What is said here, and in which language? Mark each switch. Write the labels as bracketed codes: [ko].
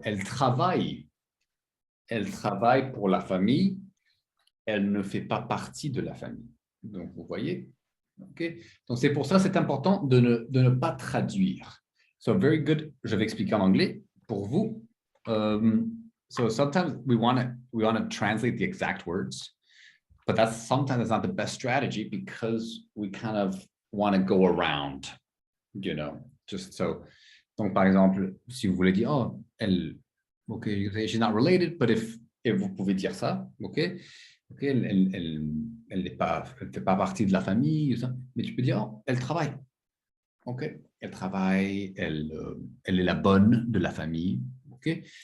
[fr] Elle travaille pour la famille. Elle ne fait pas partie de la famille. Donc, vous voyez? Okay? Donc, c'est pour ça c'est important de ne pas traduire. [en] So, very good. [fr] Je vais expliquer en anglais pour vous. [en] So, sometimes we want to translate the exact words, but sometimes that's not the best strategy because we kind of want to go around, just so. [fr] Donc, par exemple, si vous voulez dire, [en] oh, OK, she's not related, but [fr] et vous pouvez dire ça, OK, elle ne fait pas partie de la famille, mais tu peux dire, oh, elle travaille, OK, elle travaille, elle est la bonne de la famille, OK.